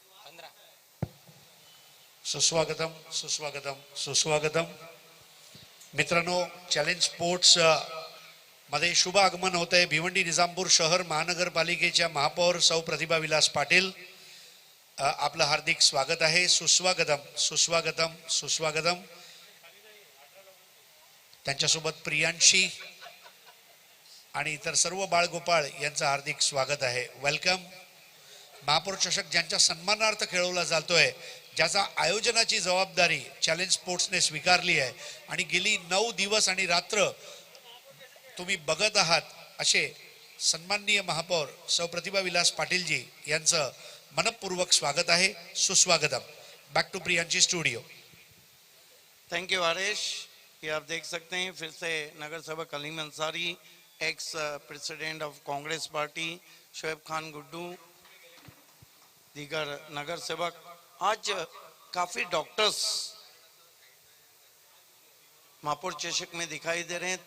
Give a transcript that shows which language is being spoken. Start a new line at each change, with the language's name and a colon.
Marathi: सुस्वागतम सुस्वागतम सुस्वागतम। मित्रांनो, चॅलेंज स्पोर्ट्स मध्ये शुभ आगमन होत आहे भिवंडी निजामपूर शहर महानगरपालिकेच्या महापौर सौ प्रतिभा विलास पाटील, आपलं हार्दिक स्वागत आहे। सुस्वागतम सुस्वागतम सुस्वागतम। त्यांच्यासोबत प्रियांशी आणि इतर सर्व बाळगोपाळ यांचं हार्दिक स्वागत आहे। वेलकम। महापौर चषक ज्यांच्या सन्मानार्थ खेळवला जातोय, ज्याचा आयोजनाची जबाबदारी चॅलेंज स्पोर्ट्सने स्वीकारली आहे आणि गेली 9 दिवस आणि रात्र तुम्ही बघत आहात, असे सन्माननीय महापौर सौ प्रतिभा विलास पाटील जी यांचं मनपूर्वक स्वागत आहे। सुस्वागतम।
English: Back to Priyanshi studio. Thank you Harish.
Hindi: ये आप देख सकते हैं फिर से नगर सेवक Aleem Ansari,
English: ex president of Congress party,
Hindi: Shoaib Khan Guddu, दीगर नगर सेवक। आज काफी डॉक्टर्स महापौर चषक में दिखाई दे रहे हैं।